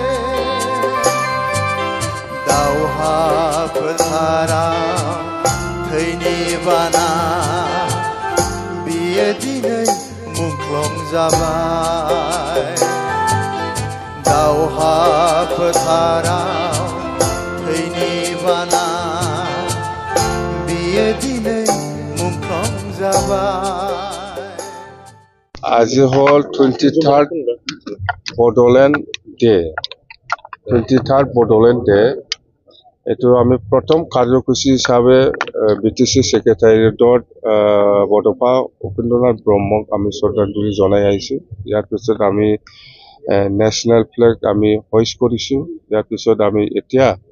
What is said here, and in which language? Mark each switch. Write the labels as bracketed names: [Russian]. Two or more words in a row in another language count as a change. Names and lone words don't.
[Bodo] दावहा फोथाराव थैनि बाना बियो दिनै मुंख्लं जाबाय दावहा फोथाराव थैनि बाना बियो दिनै मुंख्लं जाबाय [Assamese] আজি হল 23rd বড়োলেণ্ড ডে 23rd বড়োলেণ্ড ডে এটো আমি প্ৰথম কাৰ্যসূচী হিচাপে বিটিসি সেক্ৰেটাৰিয়েটত বড়োফা উপেন্দ্ৰনাথ ব্ৰহ্মক আমি শ্ৰদ্ধাঞ্জলি জনাই আহিছো ইয়াৰ পিছত আমি [English] national flag [Assamese] আমি হোইষ্ট কৰিছো ইয়াৰ পিছত আমি এতিয়া